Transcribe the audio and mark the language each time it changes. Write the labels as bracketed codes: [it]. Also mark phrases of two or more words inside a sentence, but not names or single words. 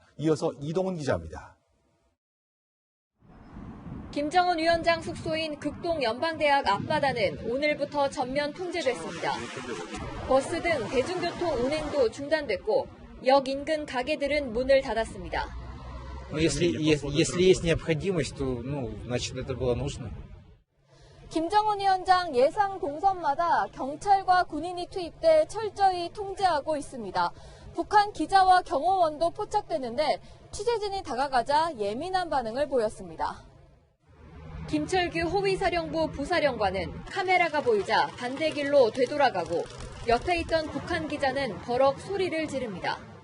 [ko] 이어서 이동훈 기자입니다. 김정은 위원장 숙소인 극동 연방대학 앞바다는 오늘부터 전면 통제됐습니다. 버스 등 대중교통 운행도 중단됐고 역 인근 가게들은 문을 닫았습니다. [ru] Если есть необходимость, то, значит, это было нужно. [ko] 김정은 위원장 예상 동선마다 경찰과 군인이 투입돼 철저히 통제하고 있습니다. 북한 기자와 경호원도 포착됐는데 취재진이 다가가자 예민한 반응을 보였습니다. 김철규 호위사령부 부사령관은 카메라가 보이자 반대길로 되돌아가고 옆에 있던 북한 기자는 버럭 소리를 지릅니다.